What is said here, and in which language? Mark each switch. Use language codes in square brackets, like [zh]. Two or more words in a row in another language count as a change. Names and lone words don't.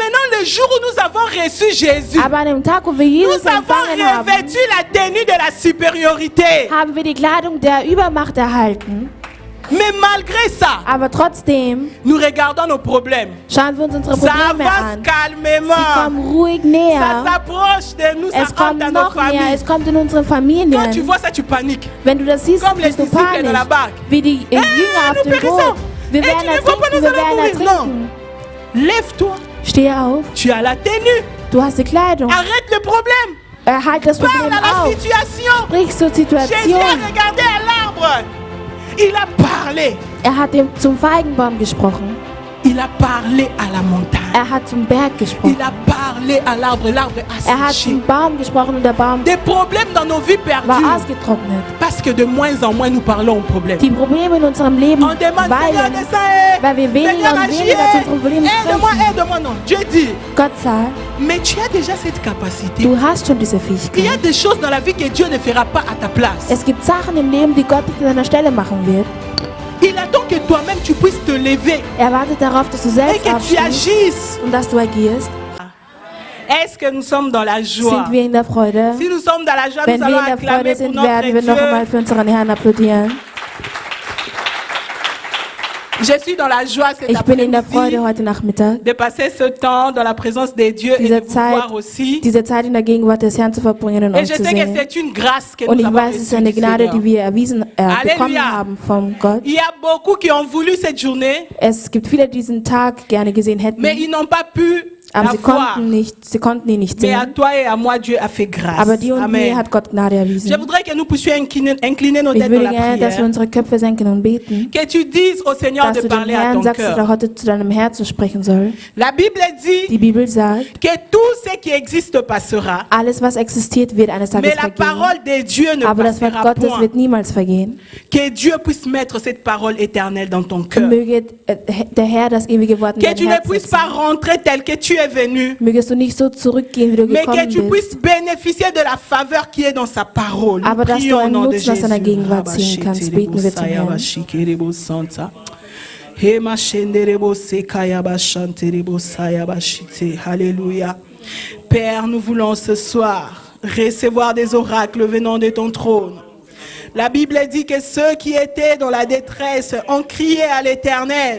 [fr] le jour où nous avons reçu Jésus, [de] Aber an dem Tag, wo wir [fr] nous Jesus avons [de] empfangen haben, [fr] revêtu la tenue de la supériorité. [de] haben wir die Kleidung der Übermacht erhalten. [fr] Mais malgré ça, [de] Aber trotzdem [fr] nous regardons nos problèmes. [de] schauen wir uns unsere [fr] Ça [de] Probleme [fr] avance [de] an. Sie [fr] calmement. [de] kommen ruhig [fr] Ça [de] näher. [fr] s'approche de nous, [de] Es [fr] ça [de] kommt [fr] entre dans nos [de] noch näher. [fr] familles. [de] Es kommt in unsere [fr] Quand tu [de] Familien. [fr] vois ça, tu paniques. [de] Wenn du das siehst, [fr] Comme les [de] bist du [fr] disciples de la [de] panisch. [fr] barque. [de] Wie die Jünger auf [fr] nous [de] dem [fr] périssons. [de] Boot. Wir [fr] Et [de] werden [fr] tu ne vois pas, [de] ertrinken, [fr] nous [de] wir [fr] allons [de] werden [fr] mourir. [de] ertrinken. [fr] Lève-toi. [de] Steh auf. [fr] Tu as la tenue. [de] Du hast die Kleidung. [fr] Arrête le problème. [de] Halt das [fr] Parle [de] Problem [fr] à la [de] auf. [fr] situation. [de] Sprich zur [fr] Jésus [de] Situation. [fr] a regardé à l'arbre. Il a parlé. [de] Hat zum Feigenbaum gesprochen. [fr] Il a parlé à la montagne. [de] Hat zum Berg gesprochen. [fr] Il a parlé à l'arbre. L'arbre a [de] Hat [fr] séché. [de] zum Baum gesprochen und der Baum [fr] Des problèmes dans nos vies [de] war [fr] perdues. [de] ausgetrocknet. [fr] Parce que de moins en moins nous parlons aux problèmes. [de] Die Probleme in unserem Leben [fr] On demande Seigneur, [de] weilen, [fr] descends, [de] weil wir weniger [fr] Seigneur, [de] und [fr] agis, [de] weniger zu unseren Problemen [fr] aide-moi, [de] sprechen. [fr] aide-moi. Non, Dieu dit, [de] Gott sagt, [fr] mais tu as déjà cette capacité. [de] du hast schon diese [fr] Il y a [de] Fähigkeit. [fr] des choses dans la vie que Dieu ne fera pas à ta place. [de] Es gibt Sachen im Leben, die Gott nicht an deiner Stelle machen wird. [fr] Il attend que toi-même tu puisses te lever [de] Er wartet darauf, dass du [fr] et [de] selbst [fr] que tu [de] aufstehst [fr] agisses. [de] und dass du agierst. [fr] Est-ce que nous sommes dans la joie? [de] Sind wir in der Freude? [fr] Si nous sommes dans la joie, [de] Wenn [fr] nous [de] wir [fr] allons [de] in der [fr] acclamer [de] Freude [fr] pour [de] sind, [fr] notre [de] werden wir noch einmal [fr] Dieu. [de] für unseren Herrn applaudieren. [fr] Je suis dans la joie cet [de] Ich bin in der Freude [fr] après-midi [de] heute Nachmittag, [fr] de passer ce temps dans la présence de Dieu et de [de] diese [fr] vous voir [de] Zeit, [fr] aussi. [de] diese Zeit in der Gegenwart des Herrn zu verbringen und [fr] Et [de] euch [fr] je [de] zu [fr] sais que [de] sehen. [fr] c'est une grâce que [de] Und [fr] nous [de] ich [fr] avons [de] weiß, es ist [fr] reçue [de] eine [fr] du [de] Gnade, [fr] Seigneur. [de] die wir bekommen [fr] Alléluia. [de] haben vom Gott. [fr] Il y a beaucoup qui ont voulu cette journée, [de] Es gibt viele, die diesen Tag gerne gesehen hätten, [fr] mais ils n'ont pas pu [de] aber [fr] la [de] sie [fr] voir. [de] konnten ihn nicht [fr] Mais à [de] sehen. [fr] toi et à moi, Dieu a fait grâce. [de] Aber dir und mir [fr] Amen. [de] hat Gott Gnade [fr] Je [de] erwiesen. [fr] voudrais que nous puissions incliner nos [de] Ich [fr] têtes dans [de] würde [fr] la [de] gerne, dass wir [fr] prière. [de] unsere Köpfe senken und beten, [fr] Que tu dises au Seigneur [de] dass [fr] de [de] du dem [fr] parler à [de] Herrn [fr] ton [de] sagst, dass er [fr] cœur. [de] heute zu deinem Herzen sprechen soll. [fr] La Bible [de] Die [fr] dit [de] Bibel sagt, [fr] que tout ce qui existe passera, [de] alles, was existiert, wird eines Tages [fr] mais la [de] vergehen. [fr] parole de Dieu ne [de] Aber das Wort [fr] passera [de] Gottes [fr] point. [de] wird niemals vergehen. [fr] Que Dieu puisse mettre cette parole éternelle dans ton cœur. [de] Möge der Herr das ewige Wort in [fr] Que [de] dein [fr] tu ne [de] Herz [fr] puisses [de] setzen. [fr] pas rentrer tel que tu es venu, [de] Mögest du nicht so zurückgehen, wie du [fr] mais que [de] gekommen [fr] tu [de] bist, [fr] puisses bénéficier de la faveur qui est dans sa parole. Nous [de] aber dass du [fr] prions au [de] einen [fr] nom de [de] Nutzen aus seiner [fr] Jésus. [de] Gegenwart ziehen kannst, beten wir zum Herrn. [fr] Alléluia. Père, nous voulons ce soir recevoir des oracles venant de ton trône. La Bible dit que ceux qui étaient dans la détresse ont crié à l'Éternel.